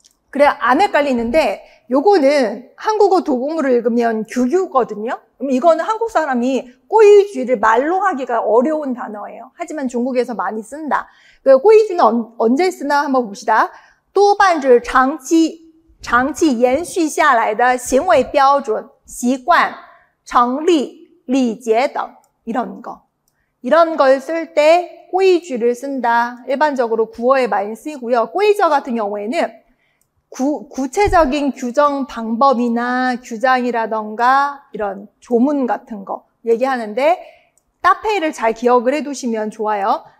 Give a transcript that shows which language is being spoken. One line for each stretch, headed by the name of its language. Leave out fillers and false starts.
Korean: 그래 안 헷갈리는데 요거는 한국어 도금으로 읽으면 규규거든요. 그럼 이거는 한국 사람이 꼬이쥐를 말로 하기가 어려운 단어예요. 하지만 중국에서 많이 쓴다. 그 꼬이쥐는 언제 쓰나 한번 봅시다.
Chinese: 多半指长期延续下来的行为标准、习惯、常例、礼节等
Korean: 이런 거. 이런 걸 쓸 때 꼬이쥐를 쓴다. 일반적으로 구어에 많이 쓰이고요. 꼬이저 같은 경우에는 구체적인 규정 방법이나 규장이라던가 이런 조문 같은 거 얘기하는데 따페이를 잘 기억을 해두시면 좋아요.